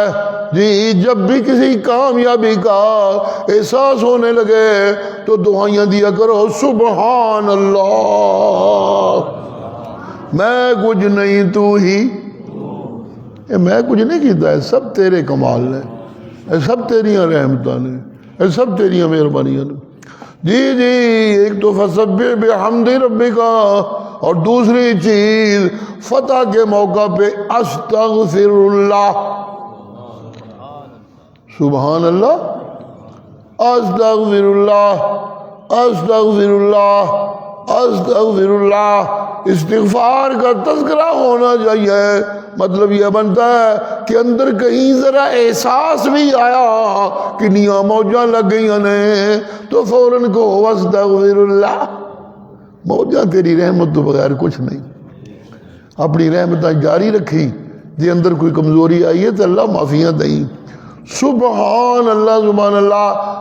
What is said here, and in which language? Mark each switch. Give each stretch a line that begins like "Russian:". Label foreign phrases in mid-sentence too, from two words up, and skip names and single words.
Urdu: جی جب بھی کسی کامیابی کا احساس ہونے لگے تو دعائیاں دیا کرو.
Arabic: سبحان اللہ،
Urdu: میں کچھ نہیں تو ہی.
Punjabi: میں کچھ نہیں کیتا ہے، سب تیرے کمال نے، اے سب تیریاں رحمتاں نے، اے سب تیریاں مہربانیاں نے.
Urdu: جی ایک تو
Arabic: فسبح بحمد ربک،
Urdu: اور دوسری چیز فتح کے موقع پہ
Arabic: استغفر اللہ. سبحان اللہ، استغفر اللہ، استغفر اللہ، استغفر اللہ.
Urdu: استغفار کا تذکرہ ہونا چاہیے. مطلب یہ بنتا ہے کہ اندر کہیں ذرا احساس بھی آیا کہ
Punjabi: نیاں موجاں لگ گئی نے
Urdu: تو فوراً کو
Arabic: استغفر اللہ.
Punjabi: موجاں تیری رحمت تو بغیر کچھ نہیں، اپنی رحمتیں جاری رکھی.
Urdu: جی اندر کوئی کمزوری آئی ہے تو اللہ معافیاں دیں.
Arabic: سبحان اللہ، سبحان اللہ.